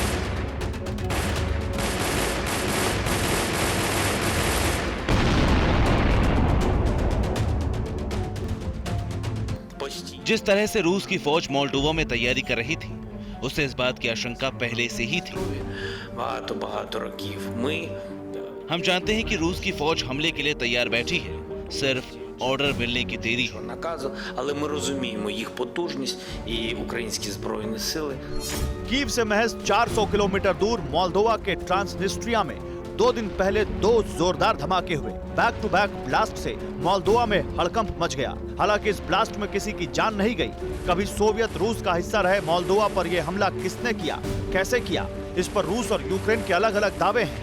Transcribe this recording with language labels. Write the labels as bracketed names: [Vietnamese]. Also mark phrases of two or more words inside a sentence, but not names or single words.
[Ukrainian] постійно. [Hindi] जिस तरह से रूस की फौज मोल्डोवा में तैयारी कर रही थी, उससे इस बात की आशंका पहले से ही थी। [Ukrainian] Багато років ми [Hindi] हम जानते हैं कि रूस की फौज हमले के लिए तैयार बैठी है, सिर्फ ऑर्डर मिलने की देरी है। [Ukrainian] наказу, але ми розуміємо їх потужність і українські збройні сили. [Hindi] कीव से महज 400 किलोमीटर दूर मोल्दोवा के ट्रांसनिस्ट्रिया में 2 दिन पहले 2 जोरदार धमाके हुए। [English] back to back [Hindi] ब्लास्ट से मोल्दोवा में हड़कंप मच गया। हालांकि इस ब्लास्ट में किसी की जान नहीं गई। कभी सोवियत रूस का हिस्सा रहे मोल्दोवा पर यह हमला किसने किया, कैसे किया, इस पर रूस और यूक्रेन के अलग अलग दावे हैं।